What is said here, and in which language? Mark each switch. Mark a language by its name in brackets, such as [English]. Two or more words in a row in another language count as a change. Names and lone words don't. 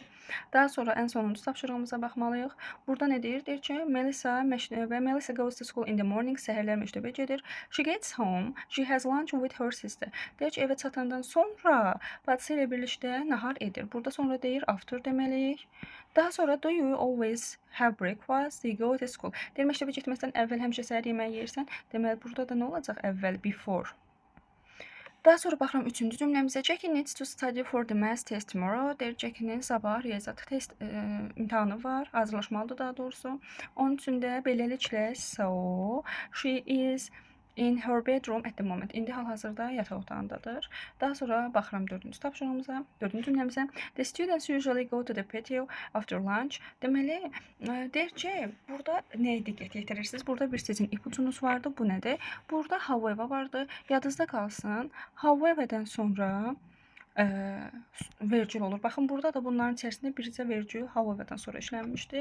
[Azerbaijani] Daha sonra ən sonuncu tapşırığımıza baxmalıyıq. Burada nə deyir? Deyir ki, [English] Melissa goes to school in the morning. [Azerbaijani] Səhərlər məktəbə gedir. [English] She gets home. She has lunch with her sister. [Azerbaijani] Deyir ki, evə çatandan sonra bacısı ilə birlikdə nahar edir. Burada sonra deyir after deməliyik. Daha sonra [English] do you always have breakfast? You go to school. [Azerbaijani] Deyir, məktəbə getməzdən əvvəl həmişə səhər yeməyi yersən. Deməli, burada da nə olacaq? Əvvəl, before. Daha sonra baxıram üçüncü cümləmizə. [English] Jackie needs to study for the math test tomorrow. [Azerbaijani] Deyir, Jackie'nin sabah riyaziyyat test imtahanı var. Hazırlaşmalıdır daha doğrusu. Onun üçün də beləliklə [English] so she is in her bedroom at the moment. [Azerbaijani] İndi hal-hazırda yataq otağındadır. Daha sonra baxıram dördüncü tapşırığımıza, dördüncü cümləmizə. [English] The students usually go to the patio after lunch. [Azerbaijani] Deməli, deyir ki, burada nəyə diqqət yetirirsiniz? Burada bir sizin ipucunuz vardı. Bu nədir? Burada however vardı. Yadınızda qalsın. However'dən sonra vergül olur. Baxın, burada da bunların içərisində bircə vergül however'dan sonra işlənmişdi.